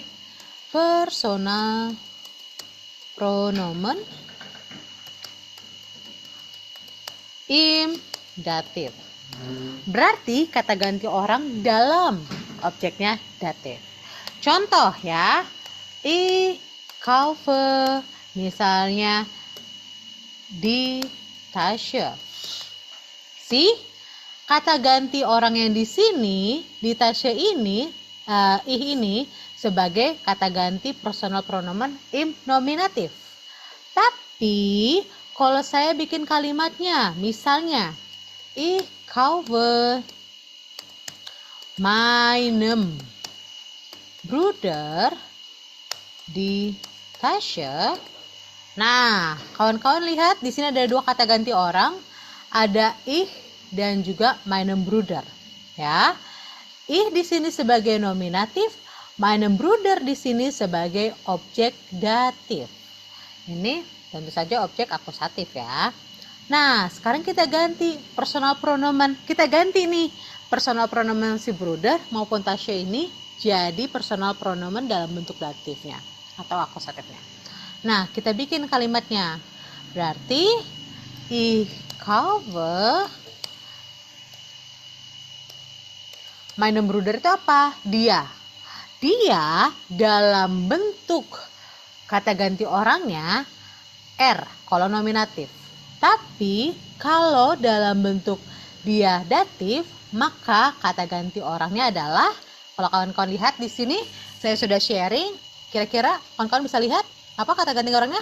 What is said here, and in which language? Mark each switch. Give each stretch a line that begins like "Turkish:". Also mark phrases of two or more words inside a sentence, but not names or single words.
German: Personal pronomen im datif.
Indonesian: Berarti kata ganti orang dalam objeknya datif. Contoh ya,
German: ich kaufe, misalnya die Tasche.
Indonesian: Kata ganti orang yang di sini, di Tasche ini, ini sebagai kata ganti
German: personal pronomen im nominatif.
Indonesian: Tapi kalau saya bikin kalimatnya, misalnya
German: ich kaufe meinem Bruder die Tasche.
Indonesian: Nah, kawan-kawan lihat di sini ada dua kata ganti orang, ada ich dan juga
German: meinem Bruder,
Indonesian: ya. Ich di sini sebagai nominatif,
German: meinem Bruder
Indonesian: di sini sebagai objek datif. Ini tentu saja objek akusatif ya. Nah, sekarang kita ganti
German: personal pronomen.
Indonesian: Kita ganti nih
German: personal pronomen
Indonesian: si Bruder maupun Tasche ini jadi
German: personal pronomen
Indonesian: dalam bentuk datifnya atau akusatifnya. Nah, kita bikin kalimatnya. Berarti
German: ich kaufe meinem Bruder
Indonesian: itu apa? Dia. Dia dalam bentuk kata ganti orangnya er kalau nominatif. Tapi kalau dalam bentuk dia datif, maka kata ganti orangnya adalah, kalau kawan-kawan lihat di sini saya sudah sharing, kira-kira kawan-kawan bisa lihat apa kata ganti orangnya?